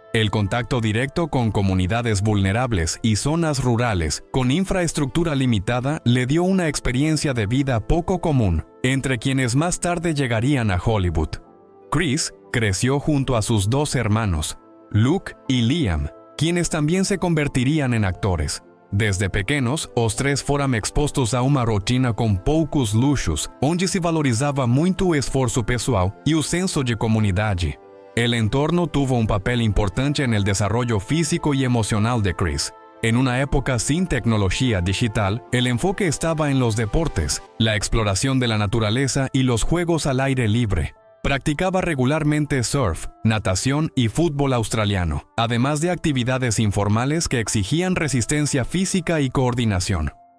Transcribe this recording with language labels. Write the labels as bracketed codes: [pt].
[es] El contacto directo con comunidades vulnerables y zonas rurales con infraestructura limitada le dio una experiencia de vida poco común entre quienes más tarde llegarían a Hollywood. Chris creció junto a sus dos hermanos, Luke y Liam, quienes también se convertirían en actores. [pt] Desde pequenos, os três foram expostos a uma rotina com poucos luxos, onde se valorizava muito o esforço pessoal y o senso de comunidade. [es] El entorno tuvo un papel importante en el desarrollo físico y emocional de Chris. En una época sin tecnología digital, el enfoque estaba en los deportes, la exploración de la naturaleza y los juegos al aire libre. Practicaba regularmente surf, natación y fútbol australiano, además de actividades informales que exigían resistencia física y coordinación.